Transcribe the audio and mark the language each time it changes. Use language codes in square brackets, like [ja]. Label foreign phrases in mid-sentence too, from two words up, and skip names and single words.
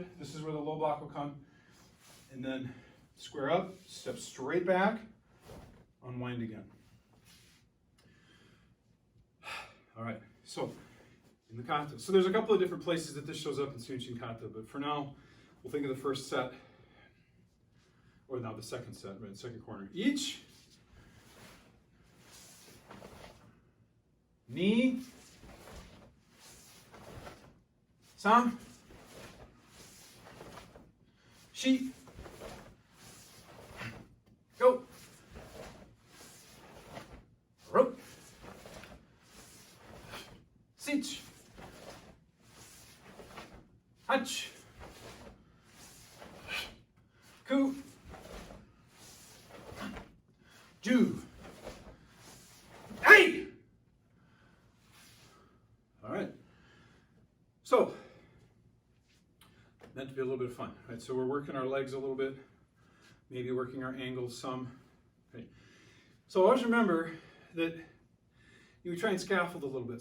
[en] This is where the low block will come. And then square up, step straight back, unwind again. All right, so in the kata. So there's a couple of different places that this shows up in Seiunchin Kata, but for now, we'll think of the first set, or now the second set, right, second corner. [ja] Each, 二、三、四, 五、六、七, 八、九、十, hey. [en] All right. So, meant to be a little bit of fun, right? So we're working our legs a little bit, maybe working our angles some. Okay. So always remember that you try and scaffold a little bit.